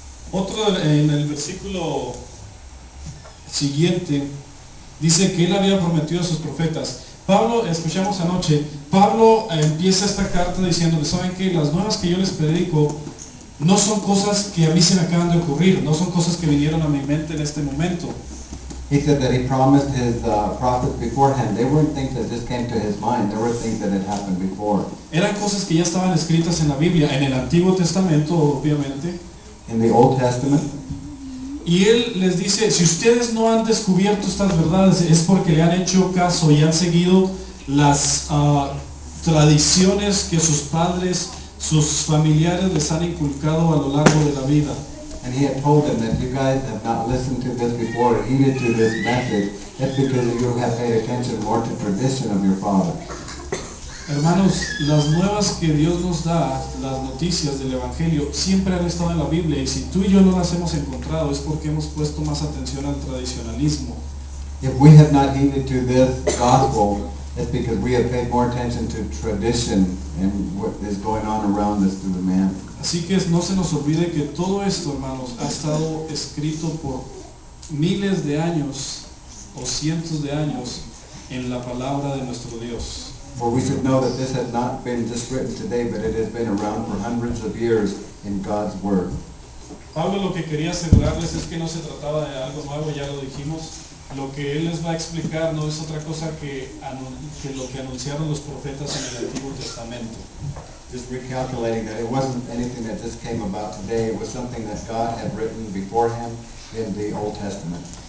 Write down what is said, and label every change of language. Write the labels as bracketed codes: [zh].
[es] Otro en el versículo siguiente dice que Él había prometido a sus profetas. Pablo, escuchamos anoche, Pablo empieza esta carta diciendo, ¿saben qué? Las nuevas que yo les predico no son cosas que a mí se me acaban de ocurrir, no son cosas que vinieron a mi mente en este momento. [en] He said that he promised his prophets beforehand. They weren't things that just came to his mind. There were things that had happened before. [es] Eran cosas que ya estaban escritas en la Biblia, en el Antiguo Testamento, obviamente. [en] In the Old Testament, [es] Y él les dice, si ustedes no han descubierto estas verdades, es porque le han hecho caso y han seguido las tradiciones que sus padres, sus familiares les han inculcado a lo largo de la vida. [en] and he had told them that you guys have not listened to this before, heeded to this message. That's because you have paid attention more to tradition of your father. [es] Hermanos, las nuevas que Dios nos da, las noticias del Evangelio, siempre han estado en la Biblia, y si tú y yo no las hemos encontrado es porque hemos puesto más atención al tradicionalismo. [en] If we have not heeded to this gospel, it's because we have paid more attention to tradition and what is going on around us through the man. [es] Así que no se nos olvide que todo esto, hermanos, ha estado escrito por miles de años o cientos de años en la palabra de nuestro Dios. [en] For we should know that this has not been just written today, but it has been around for hundreds of years in God's Word. [es] Pablo lo que quería asegurarles es que no se trataba de algo nuevo, ya lo dijimos. Lo que él les va a explicar no es otra cosa que lo que anunciaron los profetas en el Antiguo Testamento. [en] Just recalculating that it wasn't anything that just came about today, it was something that God had written beforehand in the Old Testament.